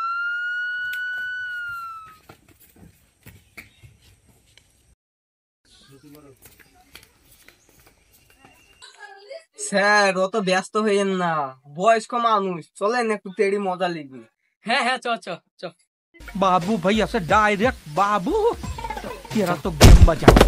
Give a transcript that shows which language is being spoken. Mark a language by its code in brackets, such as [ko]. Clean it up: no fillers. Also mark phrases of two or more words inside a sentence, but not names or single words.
[bn] স্যার অত ব্যস্ত হইয়েন না, বয়স্ক মানুষ, চলেন একটু তেড়ি মজা লিখবি। হ্যাঁ হ্যাঁ চ চ চ। [hi] बाबू भैया से डायरेक्ट बाबू तेरा तो गेम बजा